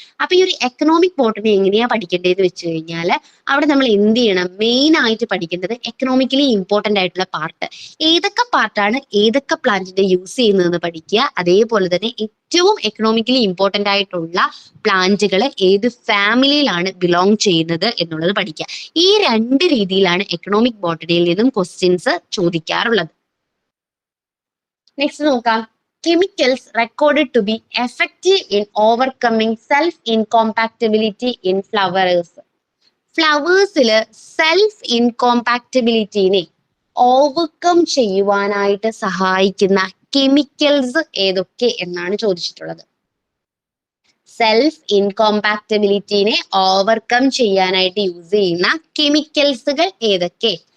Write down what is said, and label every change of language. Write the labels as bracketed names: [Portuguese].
[Malayalam] അപ്പൊ ഈ ഒരു എക്കണോമിക് ബോട്ടണി എങ്ങനെയാ പഠിക്കേണ്ടതെന്ന് വെച്ച് കഴിഞ്ഞാൽ അവിടെ നമ്മൾ എന്ത് ചെയ്യണം, മെയിൻ ആയിട്ട് പഠിക്കേണ്ടത് എക്കണോമിക്കലി ഇമ്പോർട്ടന്റ് ആയിട്ടുള്ള പാർട്ട്, ഏതൊക്കെ പാർട്ടാണ് ഏതൊക്കെ പ്ലാന്റിന്റെ യൂസ് ചെയ്യുന്നതെന്ന് പഠിക്കുക. അതേപോലെ തന്നെ ഏറ്റവും എക്കണോമിക്കലി ഇമ്പോർട്ടന്റ് ആയിട്ടുള്ള പ്ലാന്റുകൾ ഏത് ഫാമിലിയിലാണ് ബിലോങ് ചെയ്യുന്നത് എന്നുള്ളത് പഠിക്കുക. ഈ രണ്ട് രീതിയിലാണ് എക്കണോമിക് ബോട്ടണിയിൽ നിന്നും ക്വസ്റ്റ്യൻസ് ചോദിക്കാറുള്ളത്. നെക്സ്റ്റ് നോക്കാം. [English] Chemicals recorded to be effective in overcoming self-incompatibility in flowers. [Malayalam] ഫ്ലവേഴ്സില് self ഇൻകോമ്പാക്റ്റബിലിറ്റിനെ overcome ചെയ്യുവാനായിട്ട് സഹായിക്കുന്ന കെമിക്കൽസ് ഏതൊക്കെ എന്നാണ് ചോദിച്ചിട്ടുള്ളത്. സെൽഫ് ഇൻകോമ്പാക്റ്റബിലിറ്റിനെ ഓവർകം ചെയ്യാനായിട്ട് യൂസ് ചെയ്യുന്ന കെമിക്കൽസുകൾ ഏതൊക്കെ?